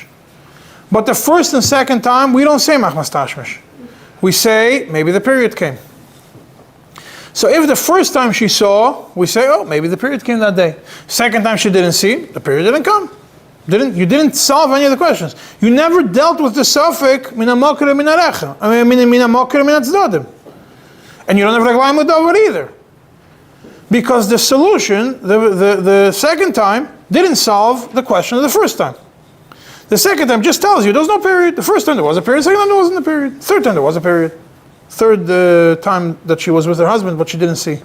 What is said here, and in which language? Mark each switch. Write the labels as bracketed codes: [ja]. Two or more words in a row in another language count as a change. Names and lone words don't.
[en] But the first and second time we don't say [he] מחמת תשמיש. [en] We say maybe the period came. So if the first time she saw, we say, oh, maybe the period came that day. Second time she didn't see, the period didn't come. You didn't solve any of the questions. You never dealt with the suffix [he] מן המקור מן הרחם. [en] I mean [he] מן המקור מן הצדדים. [en] And you don't have [he] רגליים לדבר [en] either. Because the solution, the second time, didn't solve the question of the first time. The second time just tells you there was no period. The first time there was a period, second time there wasn't a period. Third time there was a period. Third time that she was with her husband, but she didn't see.